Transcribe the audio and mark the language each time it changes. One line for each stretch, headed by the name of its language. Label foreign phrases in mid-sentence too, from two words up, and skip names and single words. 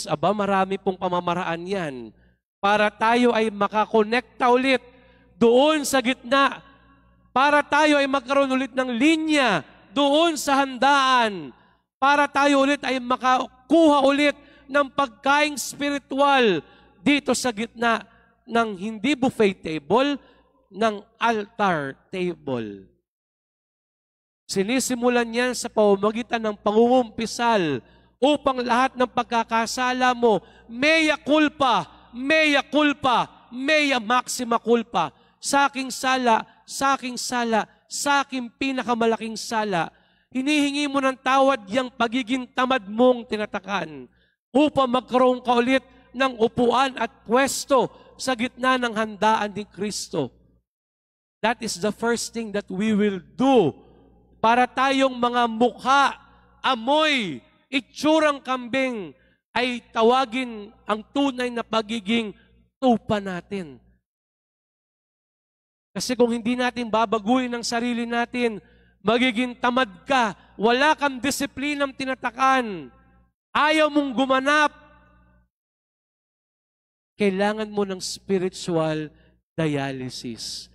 Filipino: Aba, marami pong pamamaraan yan para tayo ay makakonekta ulit doon sa gitna, para tayo ay magkaroon ulit ng linya doon sa handaan, para tayo ulit ay makakuha ulit ng pagkaing spiritual dito sa gitna ng hindi
English: buffet table,
Filipino: ng
English: altar table.
Filipino: Sinisimulan yan sa pamamagitan ng pangungumpisal upang lahat ng pagkakasala mo,
Latin: mea culpa, mea culpa, mea maxima culpa,
Filipino: sa aking sala, sa aking sala, sa aking pinakamalaking sala, hinihingi mo ng tawad yung pagiging tamad mong tinatakan upang magkaroon ka ulit ng upuan at pwesto sa gitna ng handaan ni Kristo.
English: That is the first thing that we will do
Filipino: para tayong mga mukha, amoy, itsurang kambing ay tawagin ang tunay na pagiging tupa natin. Kasi kung hindi natin babaguhin ang sarili natin, magiging tamad ka, wala kang disiplinang tinatakan, ayaw mong gumanap, kailangan mo ng
English: spiritual dialysis.